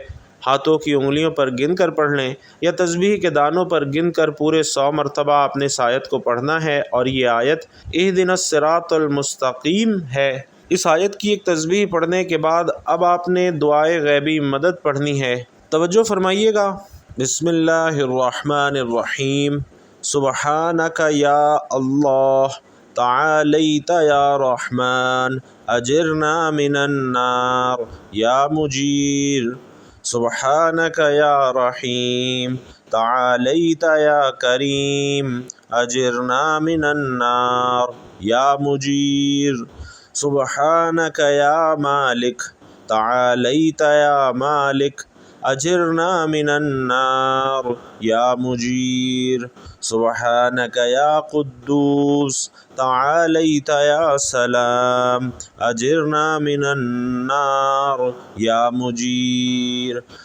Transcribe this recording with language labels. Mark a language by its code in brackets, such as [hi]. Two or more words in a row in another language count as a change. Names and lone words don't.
[ur] ہاتھوں کی انگلیوں پر گن کر پڑھ لیں، یا تسبیح کے دانوں پر گن کر پورے 100 مرتبہ آپ نے اس آیت کو پڑھنا ہے، اور یہ آیت [ar] اہدنا الصراط المستقیم [ur] ہے۔ اس آیت کی ایک تسبیح پڑھنے کے بعد اب آپ نے دعائے غیبی مدد پڑھنی ہے۔ توجہ فرمائیے گا۔ [ar] بسم اللہ الرحمن الرحیم، سبحانک یا اللہ، تعالیت یا رحمن، اجرنا من النار، یا مجیر۔ سبحانک یا رحیم، تعالیت یا کریم، أجرنا من النار يا مجير سبحانك يا مالك تعاليت يا مالك أجرنا من النار يا مجير سبحانك يا قدوس تعاليت يا سلام أجرنا من النار يا مجير